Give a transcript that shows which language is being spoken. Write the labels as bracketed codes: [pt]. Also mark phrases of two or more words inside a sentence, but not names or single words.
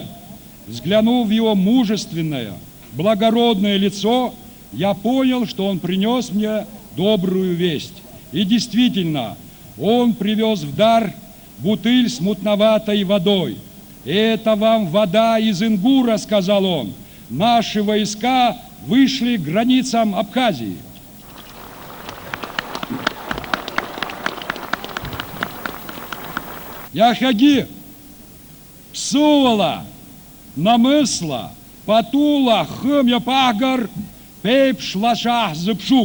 [ru] Взглянув в его мужественное, благородное лицо, я понял, что он принес мне добрую весть. И действительно, он привез в дар бутыль с мутноватой водой. «Это вам вода из Ингура», — сказал он. «Наши войска вышли к границам Абхазии». Яхаги, Псувала, Намысла, Патула, Хымя Пагар, Пейп Шлашах Зыпшуп.